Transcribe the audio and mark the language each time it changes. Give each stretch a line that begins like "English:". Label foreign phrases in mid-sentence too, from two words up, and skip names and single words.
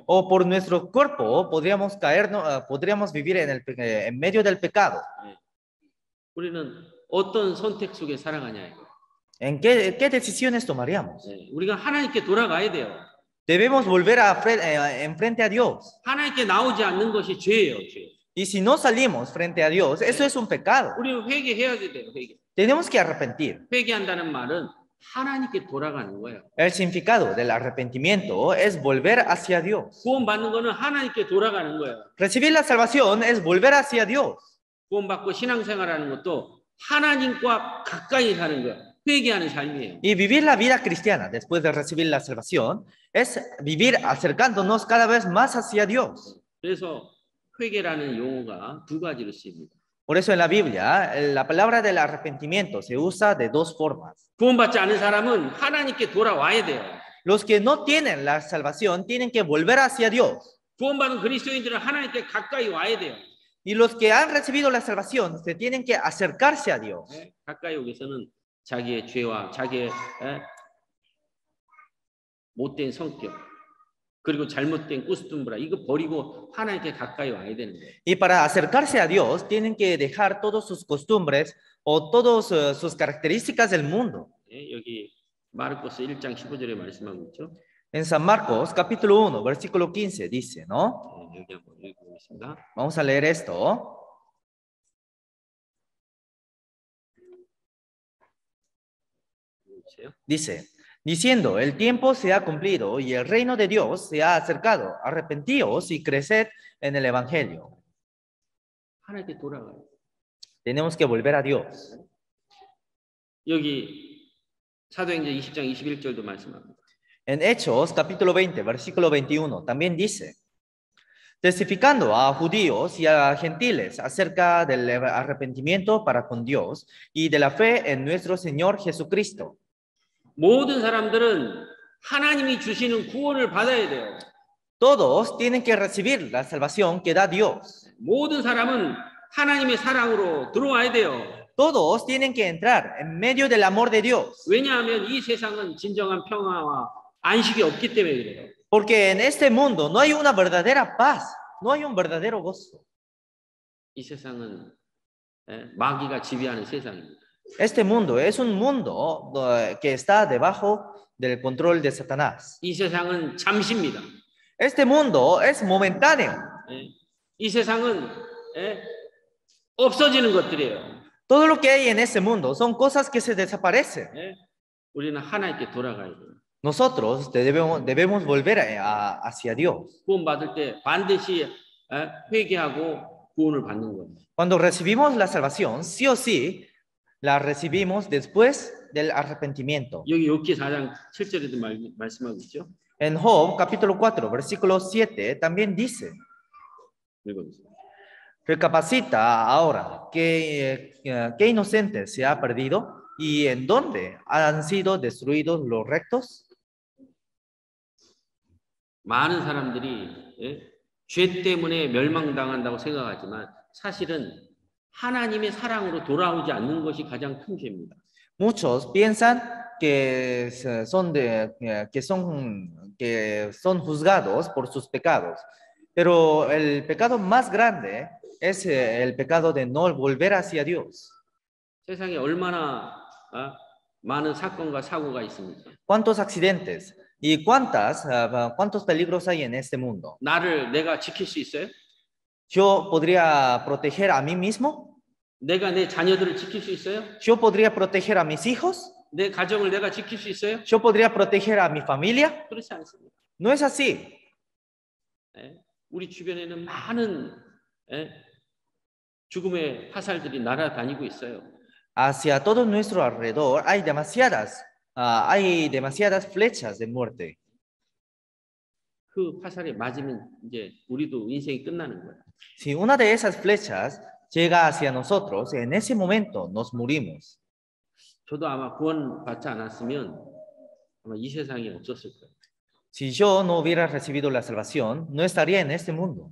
Spanish: O por nuestro cuerpo podríamos vivir en medio del pecado.
Korean: 우리는 어떤 선택 속에 살아가냐 이거.
Spanish: ¿En qué decisiones tomaríamos?
Korean: 우리가 하나님께 돌아가야 돼요.
Spanish: Debemos volver enfrente a Dios.
Korean: 하나님께 나오지 않는 것이 죄예요, 죄.
Spanish: Y si no salimos frente a Dios, eso es un pecado.
Korean: 우리는 회개해야 돼요, 회개.
Spanish: Tenemos que arrepentir.
Korean: 회개한다는 말은 하나님께 돌아가는 거예요.
Spanish: El significado del arrepentimiento es volver hacia Dios.
Korean: 구원받는 거는 하나님께 돌아가는 거예요.
Spanish: Recibir la salvación es volver hacia Dios.
Korean: 구원받고 신앙생활하는 것도 하나님과 가까이 사는 거예요. 회개하는 삶이에요.
Spanish: Y vivir la vida cristiana después de recibir la salvación es vivir acercándonos cada vez más hacia Dios.
Korean: 그래서 회개라는 용어가 두 가지로 쓰입니다.
Spanish: Por eso en la Biblia, la palabra del arrepentimiento se usa de dos formas.
Korean: 구원받지 않은 사람은 하나님께 돌아와야 돼요.
Spanish: Los que no tienen la salvación tienen que volver hacia Dios.
Korean: 구원받은 그리스도인들은 하나님께 가까이 와야 돼요.
Spanish: Y los que han recibido la salvación se tienen que acercarse a Dios.
Korean: 가까이 오기 위해서는 자기의 죄와 자기의 못된 성격 그리고 잘못된 꾸스뚱부라 이거 버리고 하나님께 가까이 와야 되는 거예요.
Spanish: Y para acercarse a Dios tienen que dejar todas sus costumbres o todas sus características del mundo.
Korean: 여기 마르코스 1장 15절에 말씀하고 있죠.
Spanish: En San Marcos, capítulo 1, versículo 15, dice, ¿no?
Korean: 여기 한번 읽어보겠습니다.
Spanish: Vamos a leer esto. Dice, diciendo, el tiempo se ha cumplido y el reino de Dios se ha acercado. Arrepentíos y creced en el evangelio.
Korean: 하나님께 돌아가요.
Spanish: Tenemos que volver a Dios.
Korean: 여기 사도행전 20장 21절도 말씀합니다.
Spanish: En Hechos, capítulo 20, versículo 21, también dice, testificando a judíos y a gentiles acerca del arrepentimiento para con Dios y de la fe en nuestro Señor Jesucristo.
Korean: 모든 사람들은 하나님이 주시는 구원을 받아야 돼요.
Spanish: Todos tienen que recibir la salvación que da Dios.
Korean: 모든 사람은 하나님의 사랑으로 들어와야 돼요.
Spanish: Todos tienen que entrar en medio del amor de Dios.
Korean: 왜냐하면 이 세상은 진정한 평화와 안식이 없기 때문에 그래요.
Spanish: Porque en este mundo no hay una verdadera paz, no hay un verdadero gozo.
Korean: 이 세상은 마귀가 지배하는 세상입니다.
Spanish: Este mundo es un mundo que está debajo del control de Satanás.
Korean: 이 세상은 잠시입니다.
Spanish: Este mundo es momentáneo.
Korean: 이 세상은 없어지는 것들이에요.
Spanish: Todo lo que hay en ese mundo son cosas que se desaparecen.
Korean: 우리는 하나님께 돌아가야 돼요.
Spanish: Nosotros debemos volver hacia Dios.
Korean: 구원 받을 때 반드시 회개하고 구원을 받는 거예요.
Spanish: Cuando recibimos la salvación, sí o sí, la recibimos después del arrepentimiento.
Korean: 여기 욥기 4장 7절에도 말씀하고 있죠.
Spanish: En Job, capítulo 4, versículo 7, también dice,
Korean: 읽어보세요.
Spanish: recapacita ahora qué inocente se ha perdido y en dónde han sido destruidos los rectos.
Korean: 많은 사람들이 죄 때문에 멸망당한다고 생각하지만 사실은 하나님의 사랑으로 돌아오지 않는 것이 가장 큰 죄입니다.
Spanish: Muchos piensan que son juzgados por sus pecados, pero el pecado más grande es el pecado de no volver hacia Dios.
Korean: 세상에 얼마나 많은 사건과 사고가 있습니까?
Spanish: ¿Cuántos accidentes y cuántos peligros hay en este mundo?
Korean: 나를 내가 지킬 수 있어요?
Spanish: ¿Yo podría proteger a mí mismo?
Korean: 내가 내 자녀들을 지킬 수 있어요?
Spanish: ¿Yo podría proteger a mis hijos?
Korean: 내 가정을 내가 지킬 수 있어요?
Spanish: ¿Yo podría proteger a mi familia?
Korean: 그렇지 않습니다.
Spanish: No es así.
Korean: 우리 주변에는 많은 죽음의 화살들이 날아다니고 있어요.
Spanish: Hacia todo nuestro alrededor hay demasiadas flechas de muerte.
Korean: 그 화살에 맞으면 이제 우리도 인생이 끝나는 거예요.
Spanish: Si una de esas flechas llega hacia nosotros, en ese momento nos morimos.
Korean: 저도 아마 구원 받지 않았으면 아마 이 세상에 없었을 거예요.
Spanish: Si yo no hubiera recibido la salvación, no estaría en este mundo.